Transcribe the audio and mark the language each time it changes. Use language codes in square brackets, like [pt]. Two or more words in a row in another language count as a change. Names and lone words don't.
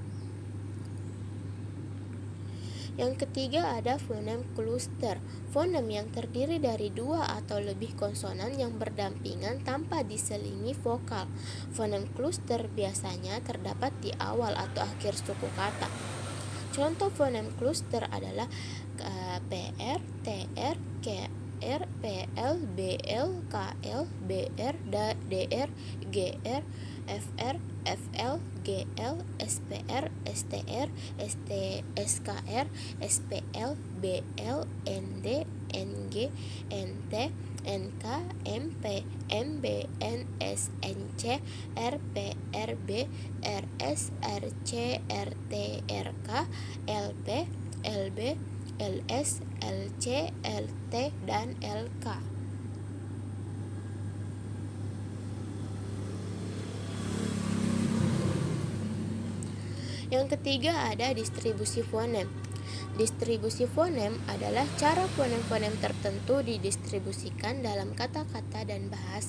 [id] Yang ketiga ada fonem kluster. Fonem yang terdiri dari 2 atau lebih konsonan yang berdampingan tanpa diselingi vokal. Fonem kluster biasanya terdapat di awal atau akhir suku kata. Contoh fonem kluster adalah PR, TR, KR, PL, BL, KL, BR, DR, GR, FR, FL, GL, SPR, STR, SKR, SPL, BL, ND, NG, NT, NK, MP, MB, NS, NC, RP, RB, RS, RC, RT, RK, LP, LB, LS, LC, LT, dan LK. Yang ketiga ada distribusi fonem. Distribusi fonem adalah cara fonem-fonem tertentu didistribusikan dalam kata-kata dan bahasa.